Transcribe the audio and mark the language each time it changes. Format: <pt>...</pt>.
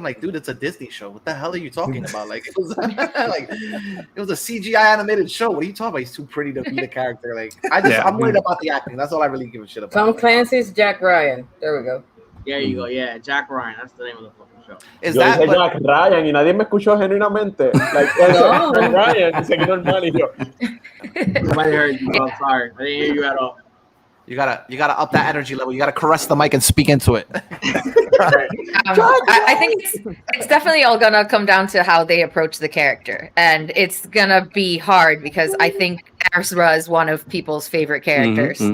<en>I'm like, dude, it's a Disney show. What the hell are you talking about? Like it was like it was a CGI animated show. What are you talking about? He's too pretty to be the character. Like I'm worried about the acting. That's all I really give a shit about. Tom Clancy's Jack Ryan. There we go. There you go. Yeah, Jack Ryan. That's the name of the fucking show. Is that</en> <es>Jack Ryan y nadie me escuchó genuinamente? Like Jack Ryan, y seguí normal y yo.</es> <en>Nobody heard you. I'm sorry. I didn't hear you at all. You gotta up that energy level. You gotta caress the mic and speak into it. I think it's definitely all gonna come down to how they approach the character, and it's gonna be hard because I think Ezra is one of people's favorite characters.</en>